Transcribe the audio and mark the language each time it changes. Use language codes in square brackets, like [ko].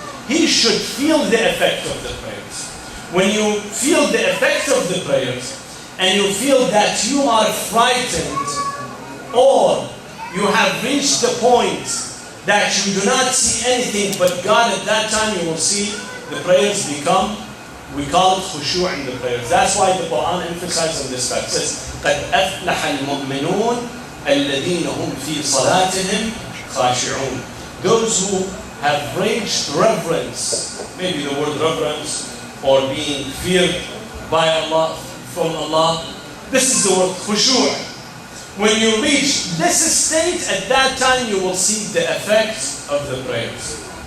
[en] He should feel the effect of the prayers. When you feel the effect of the prayers, and you feel that you are frightened, or you have reached the point that you do not see anything but God, at that time you will see the prayers become, we call it khushu' in the prayers. That's why the Quran emphasizes on this fact. It says, [ar] قَدْ أَفْلَحَ الْمُؤْمِنُونَ الَّذِينَ هُمْ فِي صَلَاتِهِمْ خَاشِعُونَ. [en] Those who have reached reverence, maybe the word reverence, or being feared by Allah, from Allah. This is the word khushu'. When you reach this state, at that time you will see the effects of the prayers.